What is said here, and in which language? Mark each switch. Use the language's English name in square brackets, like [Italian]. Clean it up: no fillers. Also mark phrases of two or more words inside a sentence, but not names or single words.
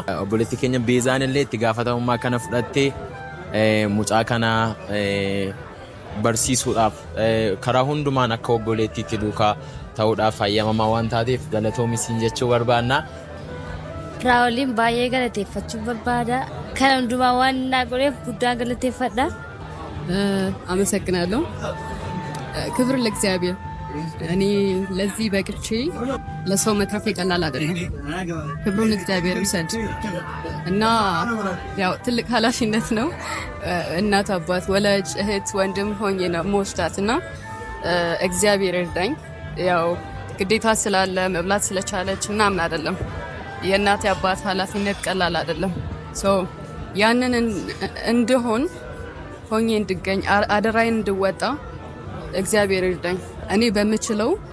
[Oromo] Obboleettii keenya Beezaan illee itti gaafatamummaa kana fudhattee mucaa kana barsiisuudhaaf karaa hundumaan akka obboleettiitti duukaa ta'uudhaaf hayyamamaa waan taateef galatoomi siin jechuu barbaanna. Firaa'oliin baay'ee galateeffachuu barbaada. Kana hundumaa waan naa godheef guddaa galateeffadha. [Amharic] አመሰግናለሁ። ክብር ለእግዚአብሔር። እኔ ለዚህ በቅቼ ለሰው መትረፍ ቀላል አይደለም። ክብሩን እግዚአብሔር ይውሰድ እና ያው ትልቅ ኃላፊነት ነው። እናት አባት ወላጅ እህት ወንድም ሆኜ ነው መወስዳትና እግዚአብሔር ይርዳኝ። ያው ግዴታ ስላለ መብላት ስለቻለች ምናምን አይደለም። የእናት አባት ኃላፊነት ቀላል አይደለም። ያንን እንደሆን ሆኜ እንድገኝ አደራዬን እንድወጣ እግዚአብሔር ይርዳኝ። እኔ በምችለው